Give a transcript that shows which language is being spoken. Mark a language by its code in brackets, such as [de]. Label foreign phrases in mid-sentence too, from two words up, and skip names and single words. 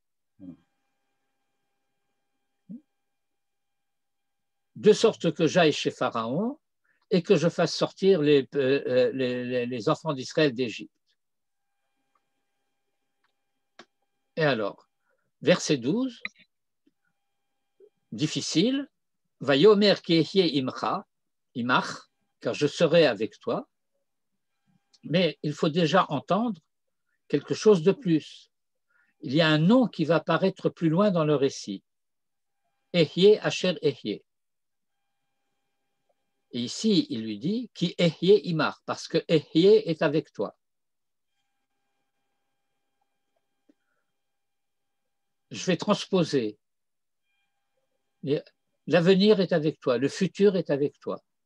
[fr] De sorte que j'aille chez Pharaon et que je fasse sortir les enfants d'Israël d'Égypte. Et alors, verset 12, difficile, [he] ויאמר כי אהיה עמך, [fr] car je serai avec toi, mais il faut déjà entendre quelque chose de plus. Il y a un nom qui va apparaître plus loin dans le récit. [he] אהיה אשר אהיה. [fr] Et ici, il lui dit [he] כי אהיה עמך, [fr] parce que ehye est avec toi. je vais transposer. L'avenir est avec toi, le futur est avec toi.